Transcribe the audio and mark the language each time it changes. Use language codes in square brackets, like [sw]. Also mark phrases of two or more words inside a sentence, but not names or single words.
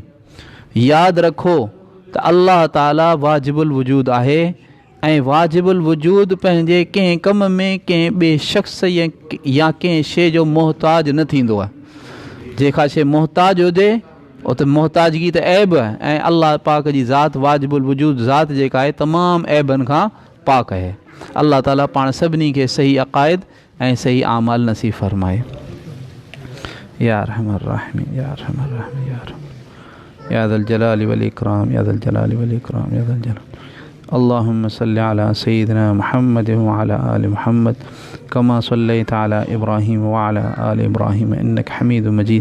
[sd] यादि रखो त अल्लाह ताला वाजिबुल वजूद आहे ऐं वाजिबुल वजूद पंहिंजे कंहिं कम में कंहिं ॿिए शख़्स या कंहिं शइ जो मोहताज न थींदो आहे। जेका शइ मोहताज हुजे उहो त मोहताजगी त ऐब आहे ऐं अल्लाह पाक जी ज़ात वाजिबुल वजूद ज़ात जेका आहे तमामु ऐबनि खां पाक आहे। अल्लाह ताला पाण सभिनी खे सही अक़ाइद ऐं सही आमाल नसीब फरमाए। [ar] يا رحمان راحمين يا رحمان راحمين يا رحمان يا ذا الجلال والإكرام يا ذا الجلال والإكرام يا ذا الجلال. اللهم صل على سيدنا محمد و على آل محمد كما صليت على إبراهيم و على آل إبراهيم إنك حميد مجيد.